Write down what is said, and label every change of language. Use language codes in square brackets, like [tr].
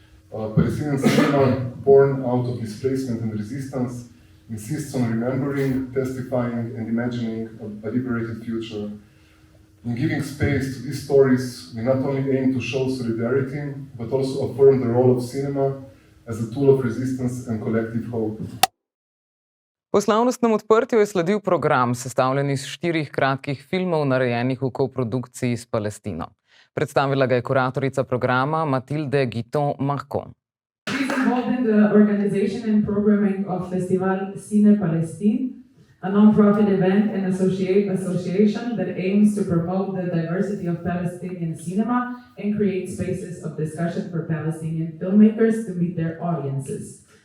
[en] Palestinian cinema, born out of displacement and resistance, insists on remembering, testifying, and imagining a liberated future. In giving space to these stories, we not only aim to show solidarity, but also affirm the role of cinema as a tool of resistance and collective hope. [sl] Po slavnostnem odprtju je sledil program, sestavljen iz 4 kratkih filmov, narejenih v koprodukciji s Palestino. Predstavila ga je kuratorica programa Mathilde Guiton-Marcon. [en] She's involved in the organization and programming of Festival Cine Palestine, a non-profit event and association that aims to promote the diversity of Palestinian cinema and create spaces of discussion for Palestinian filmmakers to meet their audiences.